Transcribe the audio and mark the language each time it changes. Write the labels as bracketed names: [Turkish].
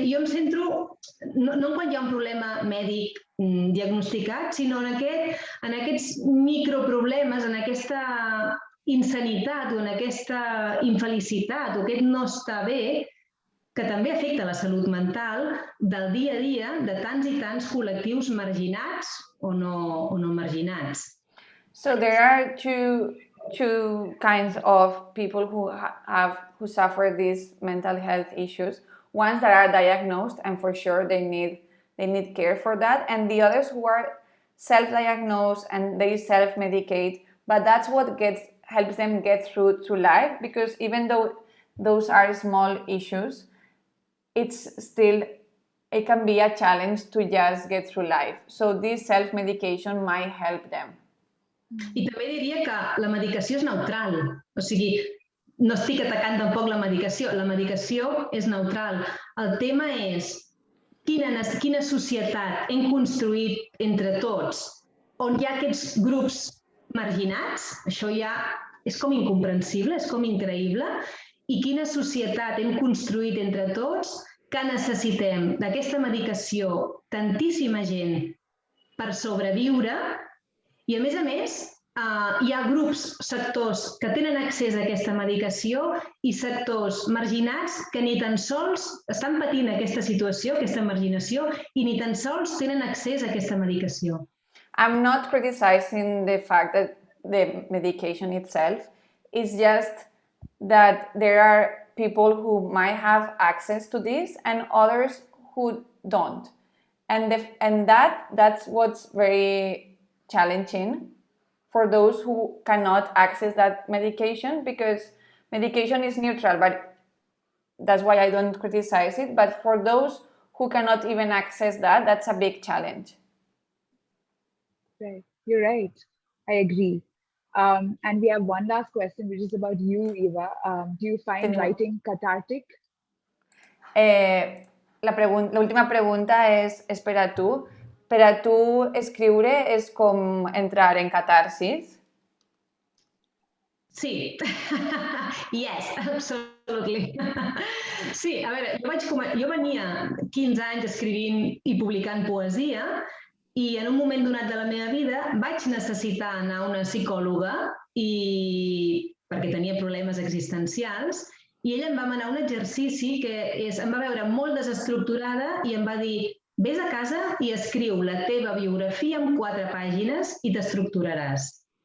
[Catalan] Jo em centro no quan hi ha un problema mèdic diagnosticat, sinó en aquests microproblemes, en aquesta insanitat o en aquesta infelicitat o aquest no està bé, que també afecta la salut mental del dia a dia de tants i tants col·lectius marginats o no marginats. [English] So there are two kinds of people who suffer these mental health issues. Ones that are diagnosed and for sure they need care for that, and the others who are self-diagnosed and they self-medicate, but that's what helps them get through life, because even though those are small issues, it can be a challenge to just get through life. So this self-medication might help them. [Catalan] I també diria que la medicació és neutral, o sigui, no estic atacant tampoc la medicació és neutral. El tema és quina societat hem construït entre tots, on hi ha aquests grups marginats, això ja és com incomprensible, és com increïble, i quina societat hem construït entre tots que necessitem d'aquesta medicació tantíssima gent per sobreviure. I, a més, hi ha grups, sectors que tenen accés a aquesta medicació i sectors marginats que ni tan sols estan patint aquesta situació, aquesta marginació, i ni tan sols tenen accés a aquesta medicació. [English] I'm not criticizing the fact that the medication itself. It's just that there are people who might have access to this and others who don't. And that's what's very challenging for those who cannot access that medication, because medication is neutral, but that's why I don't criticize it. But for those who cannot even access that, that's a big challenge. Right, you're right. I agree. And we have one last question, which is about you, Eva. Do you find writing cathartic? [Catalan] La última pregunta és per a tu. Per a tu, escriure és com entrar en catarsis? [English] Sí. Yes, absolutely. [Catalan] Sí, a veure, jo venia 15 anys escrivint i publicant poesia i en un moment donat de la meva vida vaig necessitar anar a una psicòloga perquè tenia problemes existencials, i ella em va manar un exercici que em va veure molt desestructurada i em va dir: vés a casa i escriu la teva biografia en 4 pàgines i t'estructuraràs.